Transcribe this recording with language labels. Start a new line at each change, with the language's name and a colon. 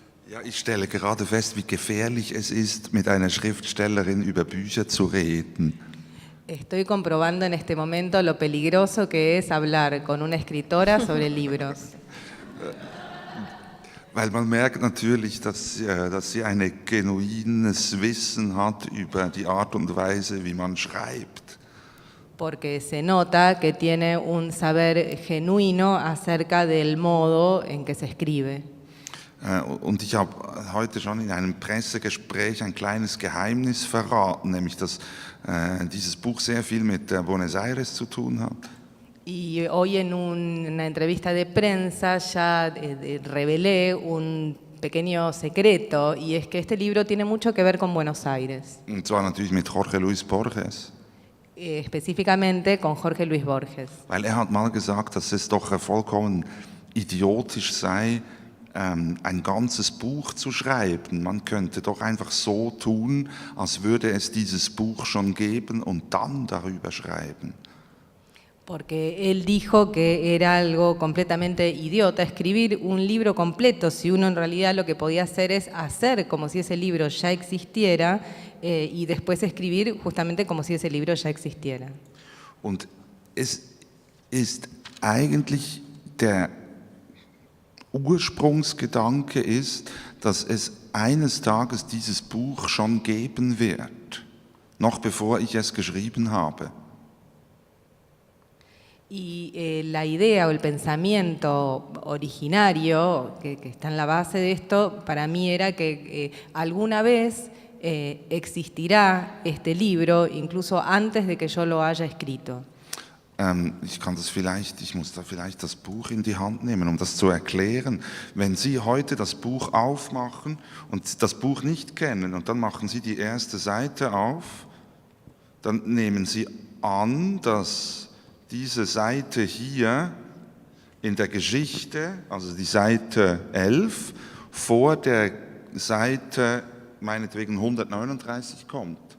German: Ja, ich stelle gerade fest, wie gefährlich es ist, mit einer Schriftstellerin über Bücher zu reden.
Spanish: Estoy comprobando en este momento lo peligroso que es hablar con una escritora sobre libros.
German: Weil man merkt natürlich, dass sie ein genuines Wissen hat über die Art und Weise, wie man schreibt.
Spanish: Porque se nota que tiene un saber genuino acerca del modo en que se escribe.
German: Und ich habe heute schon in einem Pressegespräch ein kleines Geheimnis verraten, nämlich dass dieses Buch sehr viel mit Buenos Aires zu tun hat.
Spanish: Y hoy en una entrevista de prensa ya revelé un pequeño secreto, y es que este libro tiene mucho que ver con Buenos Aires.
German: Und zwar natürlich mit Jorge Luis Borges.
Spanish: Específicamente con Jorge Luis Borges.
German: Weil hat mal gesagt, dass es doch vollkommen idiotisch sei, ein ganzes Buch zu schreiben. Man könnte doch einfach so tun, als würde es dieses Buch schon geben und dann darüber schreiben.
Spanish: Porque él dijo que era algo completamente idiota escribir un libro completo, si uno en realidad lo que podía hacer es hacer como si ese libro ya existiera y después escribir justamente como si ese libro ya existiera.
German: Und es ist eigentlich der Ursprungsgedanke ist, dass es eines Tages dieses Buch schon geben wird, noch bevor ich es geschrieben habe.
Spanish: Y la idea o el pensamiento originario que está en la base de esto, para mí era que alguna vez existirá este libro, incluso antes de que yo lo haya escrito.
German: Ich muss da vielleicht das Buch in die Hand nehmen, um das zu erklären. Wenn Sie heute das Buch aufmachen und das Buch nicht kennen und dann machen Sie die erste Seite auf, dann nehmen Sie an, dass diese Seite hier in der Geschichte, also die Seite 11, vor der Seite meinetwegen 139 kommt.